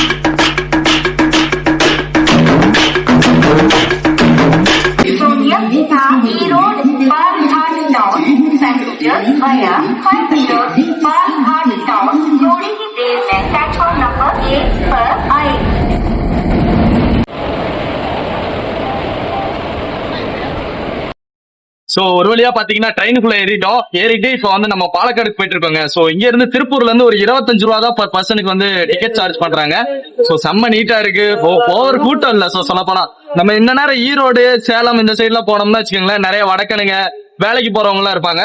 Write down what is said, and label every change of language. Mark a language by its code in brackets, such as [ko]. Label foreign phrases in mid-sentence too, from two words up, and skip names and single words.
[en] via 5 meters Balghat town. [hi] थोड़ी ही देर में प्लेटफॉर्म नंबर 1 पर आए. [ta] சோ ஒரு வழியா பாத்தீங்கன்னா ட்ரெயினுக்குள்ள ஏறிட்டு இப்போ வந்து நம்ம பாலக்காடுக்கு போயிட்டு இருக்கோங்க. சோ இங்க இருந்து திருப்பூர்ல இருந்து ஒரு 25 ரூபா தான் [en] per person [ta] வந்து [en] ticket charge [ta] பண்றாங்க. சோ செம்ம நீட்டா இருக்கு, ஓவர் கூட்டம் இல்ல. சோ சொல்ல போனா நம்ம இந்த நேரம் ஈரோடு சேலம் இந்த சைட்ல போனோம்னா வச்சுக்கோங்களேன், நிறைய வடக்கனுங்க வேலைக்கு போறவங்க எல்லாம் இருப்பாங்க.